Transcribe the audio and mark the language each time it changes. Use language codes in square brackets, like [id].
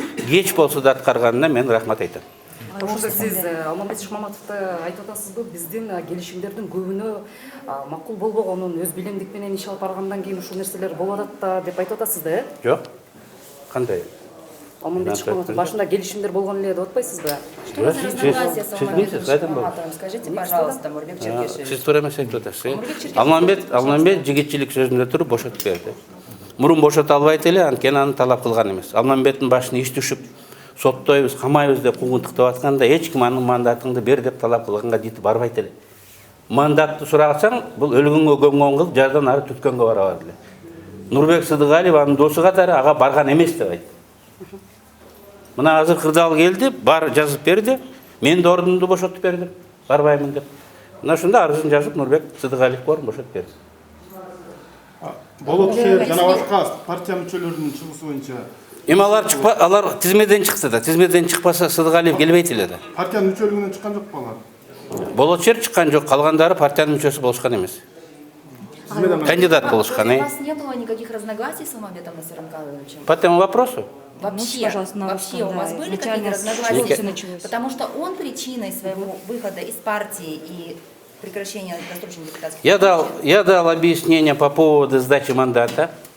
[ky] Кеч болсо да аткарганына мен рахмат айтам. Ошол сиз Алмамбет Шыкмаматовду айтып атасызбы, биздин келишимдердин көбүнө макул болбогонун, өз билимдик менен иш алып баргандан кийин ушул нерселер болуп атат да деп айтып атасыз да, Жок. Кандай? Алмамбет Шыкмаматов башында келишимдер болгон эле деп атпайсызбы? [ru] Что за разногласия с Алмамбетом Шыкмаматовым? Скажите, пожалуйста, Мурбек Черкешевич. [ky] Сиз туура эмес айтып атасыз. Алмамбет жигитчилик сөзүндө туруп бошотуп берди. Мурун бошото албайт эле, анткени аны талап кылган эмес. Алмамбеттин башына иш түшүп, соттойбуз, камайбыз деп куугунтуктап атканда эч ким анын мандатыңды бер деп талап кылганга жетип барбайт эле. Мандатты сурасаң, бул өлгөнгө көмгөн кыз жардан ары түткөнгө бара алат эле. Нурбек Сыдыгалиев анын досу катары ага барган эмес деп айтты. Мына азыр кырдаал келди, бар жазып берди. Мен да ордумду бошотуп бердим, барбаймын деп. Мына ушунда арызын жазып Нурбек Сыдыгалиевге орун бошотуп берди. Болотшер жана башка партия мүчөлөрүнүн чыгышы боюнча Эми алар тизмеден чыкса да, тизмеден чыкпаса Сыдыгалиев келбейт эле да. партиянын мүчөлүгүнөн чыккан жокпу алар? Болотшер чыккан жок, калгандары партиянын мүчөсү болушкан эмес. Кандидат болушкан. [ru] У вас не было никаких разногласий с Алмамбетом Насиром Кадровичем? По этому вопросу? Вообще у вас были какие-то разногласия? Потому что он причиной своего выхода из партии и прекращения досрочных депутатских Я дал объяснение по поводу сдачи мандата.